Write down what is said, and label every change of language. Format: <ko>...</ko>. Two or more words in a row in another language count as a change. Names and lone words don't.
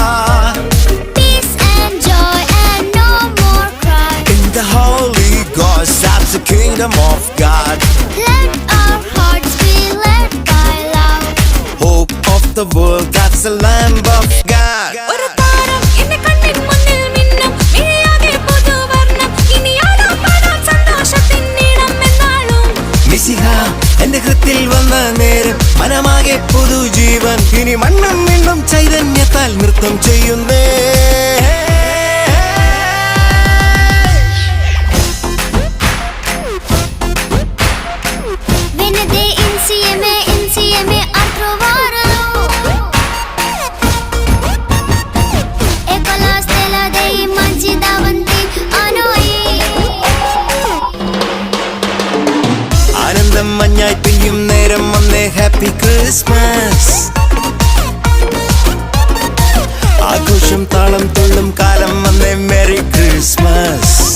<en>Peace and joy and no more cry. In the Holy Ghost kingdom of God. Let our hearts be led by love. Hope of the world, that's the Lamb of God.</en> <ml>ഒരു താരം എന്റെ കണ്ണിൻ മുന്നിൽ മിന്നും മിഴിയാകെ പുതുവർണ്ണം ഇനി ആടാം പാടാം സന്തോഷത്തിൻ നീളം എന്നാളും മിശിഹ എന്റെ ഹൃത്തിൽ വന്ന നേരം മനമാകെ പുതുജീവൻ ഇനി മണ്ണും മിണ്ണും ചൈതന്യത്താൽ നൃത്തം ചെയ്യുന്നേ.</ml> <it>Venite insieme a trovarlo. E con la stella dei mangi davanti a noi.</it> <ml>ആനന്ദം മഞ്ഞായി പെയ്യും നേരം വന്നേ</ml> <en>Happy Christmas.</en> <ml>ആഘോഷം താളം തുള്ളും കാലം വന്നേ</ml> <en>Merry Christmas.</en>